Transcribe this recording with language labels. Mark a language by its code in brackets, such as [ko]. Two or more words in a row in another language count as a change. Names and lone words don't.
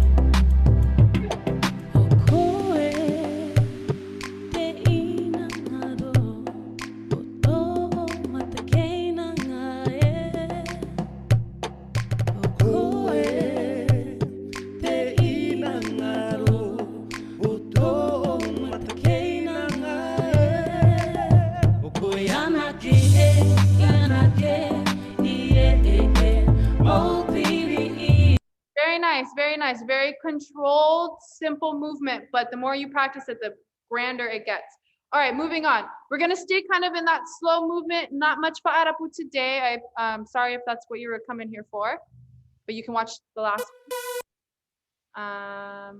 [mi] O koe te ina ngaro O tō mata keina ngā O koe te ina ngaro O tō mata keina ngā O koe anake Mau piri ia [en] Very nice, very nice. Very controlled, simple movement. But the more you practice it, the grander it gets. All right, moving on. We're going to stay kind of in that slow movement. Not much paarapu today. I'm sorry if that's what you were coming here for. But you can watch the last one.